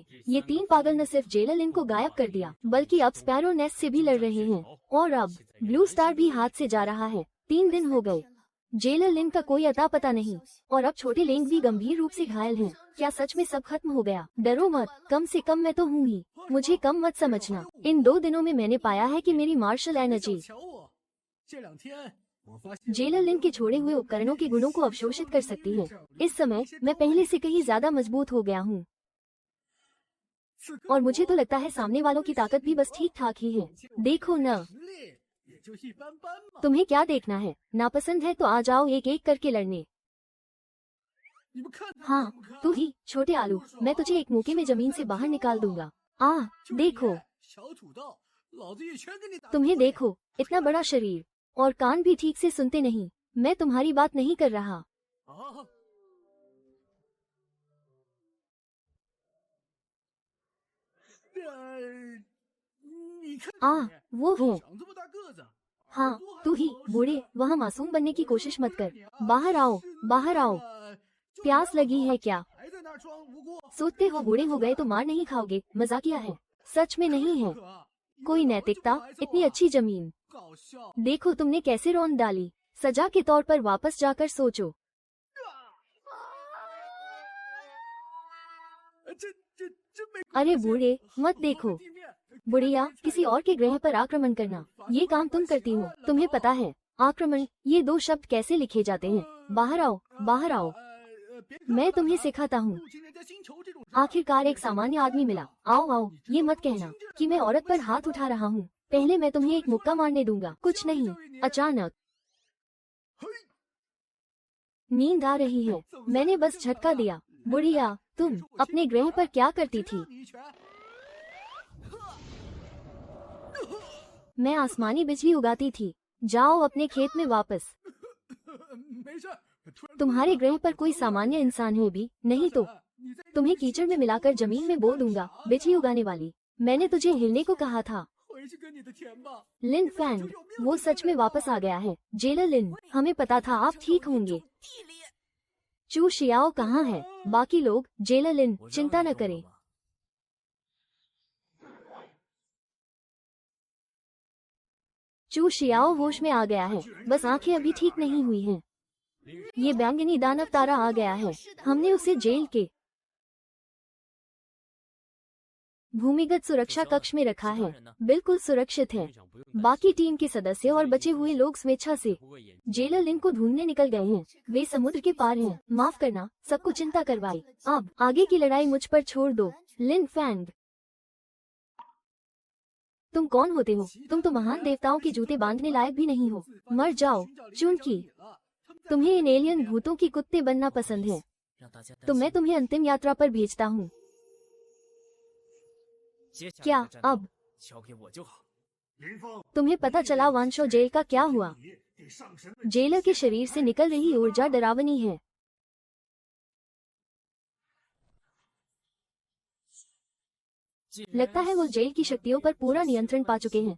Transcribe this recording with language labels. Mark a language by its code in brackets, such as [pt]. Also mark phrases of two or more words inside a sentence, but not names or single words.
[hi] ये 3 पागल न सिर्फ जेलर लिन को गायब कर दिया, बल्कि अब स्पैरो नेस्ट से भी लड़ रहे हैं, और अब ब्लू स्टार भी हाथ से जा रहा है। 3 दिन हो गए, जेलर लिन का कोई अता पता नहीं, और अब छोटे लेंग भी गंभीर रूप से घायल हैं। क्या सच में सब खत्म हो गया? डरो मत, कम से कम मैं तो हूँ ही। मुझे कम मत समझना। इन 2 दिनों में मैंने पाया है कि मेरी [en] martial energy [zh] 瞧我，这2天我发现 [hi] जेलर लिन के छोड़े हुए उपकरणों के गुणों को अवशोषित कर सकती है। इस समय मैं पहले से कहीं ज्यादा मजबूत हो गया हूँ, और मुझे तो लगता है सामने वालों की ताकत भी बस ठीक ठाक ही है। देखो न, [zh] 实力也就一般般嘛。 [hi] तुम्हें क्या देखना है? नापसंद है तो आ जाओ एक एक करके लड़ने। [zh] 你们看他 [hi] हाँ [zh] 怎么看 [hi] तू ही, छोटे आलू, मैं तुझे एक मौके में जमीन से बाहर निकाल दूंगा। देखो, [zh] 小土豆，老子一拳给你打。 [hi] तुम्हें देखो, इतना बड़ा शरीर और कान भी ठीक से सुनते नहीं। मैं तुम्हारी बात नहीं कर रहा। [zh] 啊！你看 [hi] वो है। [zh] 长这么大个子， [hi] हाँ तू ही, बूढ़े, वहाँ मासूम बनने की कोशिश मत कर। बाहर आओ, बाहर आओ। प्यास लगी है क्या? [zh] 还在那儿装无辜？ [hi] सोचते हो बूढ़े हो गए तो मार नहीं खाओगे? मजाकिया है, सच में नहीं है। [zh] 可 [hi] कोई नैतिकता, इतनी अच्छी जमीन। [zh] 搞笑！ [hi] देखो तुमने कैसे रौंद डाली। सजा के तौर पर वापस जाकर सोचो। [zh] 这没 [hi] अरे बूढ़े, मत देखो। [zh] 地面 [hi] बुढ़िया, किसी और के ग्रह पर आक्रमण करना, ये काम तुम करती हो। तुम्हें पता है आक्रमण, ये 2 शब्द कैसे लिखे जाते हैं? बाहर आओ, बाहर आओ। [zh] 别 [hi] मैं तुम्हें सिखाता हूँ। [zh] 入侵人家星球这种 [hi] आखिरकार एक सामान्य आदमी मिला। आओ आओ, ये मत कहना कि मैं औरत पर हाथ उठा रहा हूँ। पहले मैं तुम्हें एक मुक्का मारने दूंगा। कुछ नहीं, अचानक नींद आ रही है, मैंने बस झटका दिया। बुढ़िया, तुम अपने ग्रह पर क्या करती थी? [zh] 你一拳， [hi] मैं आसमानी बिजली उगाती थी। जाओ अपने खेत में वापस। [zh] 没事。突然 [hi] तुम्हारे ग्रह पर कोई सामान्य इंसान है भी नहीं तो [zh] 你在 [hi] तुम्हें कीचड़ में मिलाकर जमीन में बो दूंगा। बिजली उगाने वाली, मैंने तुझे हिलने को कहा था। [zh] 回去跟你的田吧。 [hi] लिन फैंग, वो सच में वापस आ गया है। जेलर लिन, हमें पता था आप ठीक होंगे। [zh] 地里 [hi] चू शियाओ कहाँ है? बाकी लोग? जेलर लिन, [zh] 我让 [hi] चिंता [zh] 你 [hi] न [zh] 动 [hi] करें। [zh] 了吗 [hi] चू शियाओ होश में आ गया है, बस आंखें अभी ठीक नहीं हुई हैं। ये बैंगनी दानव तारा आ गया है। हमने उसे जेल के भूमिगत सुरक्षा कक्ष में रखा है। बिल्कुल सुरक्षित है। [zh] 队长不用 [hi] बाकी टीम के सदस्य और बचे हुए लोग स्वेच्छा से [zh] 不过眼 [hi] जेलर लिन को ढूंढने निकल गए हैं। वे समुद्र के पार हैं। माफ करना, सबको चिंता करवाई। अब आगे की लड़ाई मुझ पर छोड़ दो। लिन फैंग, तुम कौन होते हो? तुम तो महान देवताओं के जूते बांधने लायक भी नहीं हो। मर जाओ, चूंकि तुम्हें इन एलियन भूतों की कुत्ते बनना पसंद है, [zh] 让大家担 [hi] तो मैं [zh] 心 [hi] तुम्हें अंतिम यात्रा पर भेजता हूँ। [zh] 接下来 [hi] क्या [zh] 的战斗 [hi] अब [zh] 交给我就好。 [hi] तुम्हें पता चला वांशो जेल का क्या हुआ? जेलर के शरीर से निकल रही ऊर्जा डरावनी है। लगता है वो जेल की शक्तियों पर पूरा नियंत्रण पा चुके हैं।